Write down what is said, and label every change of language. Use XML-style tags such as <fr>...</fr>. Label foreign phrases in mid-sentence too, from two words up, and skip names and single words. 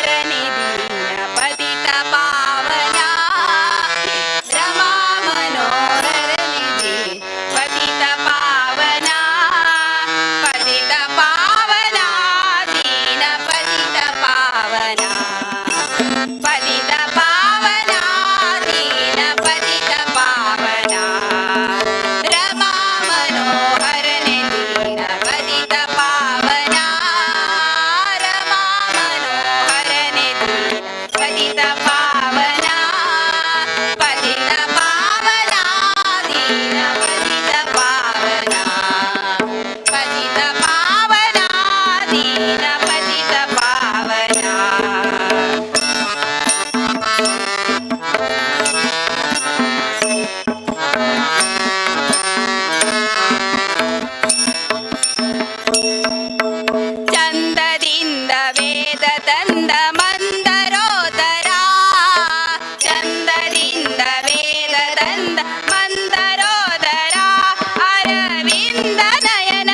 <sa>निधीन पतित पावना रमा मनोहर निधि पतित पावना दीन पतित पावना पतित पावना दीन पतित पावना रमा मनोहर निधीन पतित पावना रमा मनोहर निधीन पतित पावना पतित पावना दीन पतित पावना पतित पावना दीन पतित पावना</sa> <kn>ಚಂದದಿಂದ ವೇದ ತಂದ ಮಂದರೋದರ ಚಂದದಿಂದ ವೇದ ತಂದ ಮಂದರೋದರ ಅರವಿಂದ ನಯನ</kn>